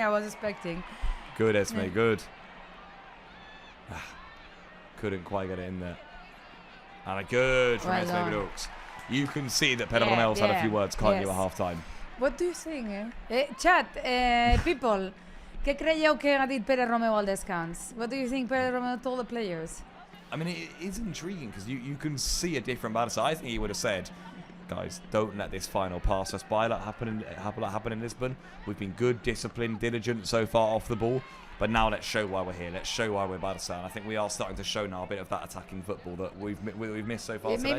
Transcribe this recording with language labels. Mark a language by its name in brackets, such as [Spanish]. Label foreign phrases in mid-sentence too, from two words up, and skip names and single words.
[English] thing I was expecting. Good, Esme, good. Couldn't quite get it in there. And a good from Well Esme done. Brooks. You can see that Pedro Yeah, Romel's had a few yeah, words, can't you, yes. at half-time? What do you think? Chat, people, [Catalan] què creieu que ha dit Pere Romeu al descans? [English] What do you think Pere Romeu told the players? I mean, it is intriguing because you can see a different Barça. I think he would have said, guys, don't let this final pass us by like happened in Lisbon. We've been good, disciplined, diligent so far off the ball. But now let's show why we're here. Let's show why we're Barça. And I think we are starting to show now a bit of that attacking football that we've missed so far today.